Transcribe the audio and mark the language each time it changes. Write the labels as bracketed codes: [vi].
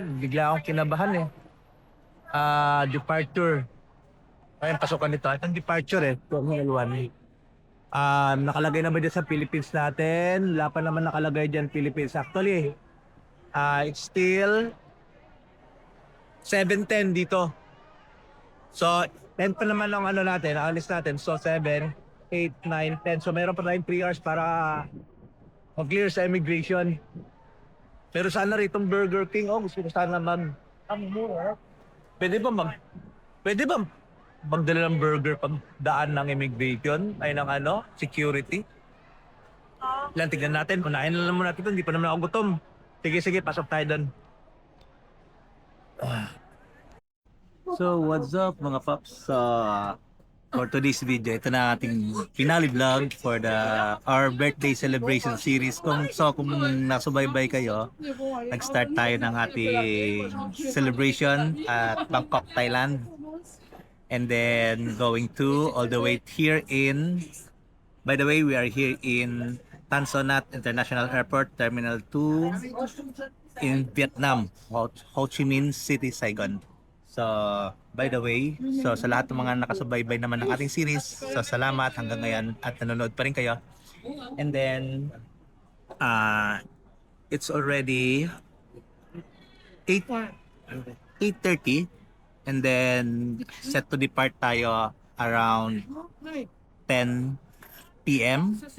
[tl] Bigla akong kinabahan eh. Departure. Ayun, pasukan nito. Itong departure eh. Terminal 1. Nakalagay naman dyan sa Philippines natin. Wala pa naman nakalagay dyan Philippines. [en] Actually, it's still 7:10 dito. [tl] So, 10 pa naman ang ano natin, ang alis natin. So, 7, 8, 9, 10. So, meron pa tayong 3 hours para mag-clear sa immigration. Pero sana ritong Burger King, gusto ko sana pwede ba mag, pwede ba magdala ng burger pag daan ng immigration, ay ng ano, security? Lang, tignan natin, unahin na lang muna natin ito, hindi pa naman ako gutom. Sige, pasok tayo doon. [en] So, what's up [tl] mga paps? [en] For today's video, [tl] ito na ating [en] finale vlog for our birthday celebration series. [tl] Kung nasubaybay kayo, nag-start tayo ng ating celebration at Bangkok, Thailand. [en] And then going to all the way here by the way, we are here in Tan Son Nhat International Airport, Terminal 2 in Vietnam, Ho Chi Minh City, Saigon. [tl] So, by the way, so sa lahat ng mga nakasubaybay naman ng ating series, so salamat hanggang ngayon at nanonood pa rin kayo. [en] And then, it's already 8, 8:30 and then set to depart tayo around 10 p.m.